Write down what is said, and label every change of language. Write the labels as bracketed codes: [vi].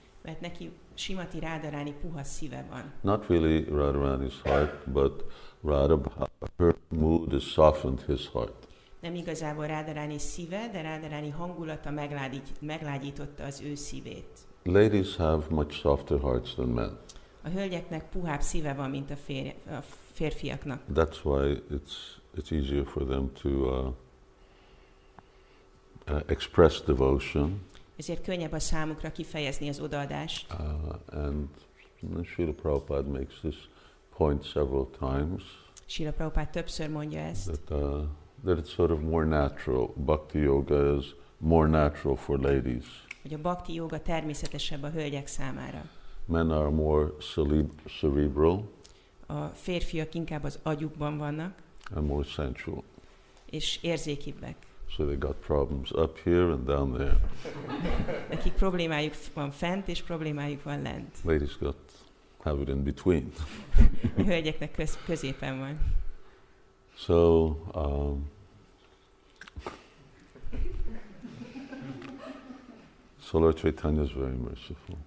[hu] Mert neki Srimati Radharani puha szíve van. [en] Not really Radharani's heart, but her mood has softened his heart. [hu] Nem igazából Radharani szíve, de Radharani hangulata meglágyította az ő szívét. [en] Ladies have much softer hearts than men. [hu] A hölgyeknek puhább szíve van, mint a férfiaknak. [en] That's why it's easier for them to express devotion. [hu] Ezért könnyebb a számukra kifejezni az odaadást. [en] And Srila Prabhupada makes this point several times. [hu] Srila Prabhupada többször mondja ezt. [en] That it's sort of more natural. Bhakti yoga is more natural for ladies. [hu] Hogy a bhakti yoga természetesebb a hölgyek számára. [en] Men are more cerebral. [hu] A férfiak inkább az agyukban vannak. [en] And more sensual. [hu] És érzékibbek. [en] So they got problems up here and down there. [hu] Nekik problémájuk van fent, és problémájuk van lent. [en] Ladies have it in between. [hu] A hölgyeknek középen van. [en] So, so Lord Caitanya is very merciful.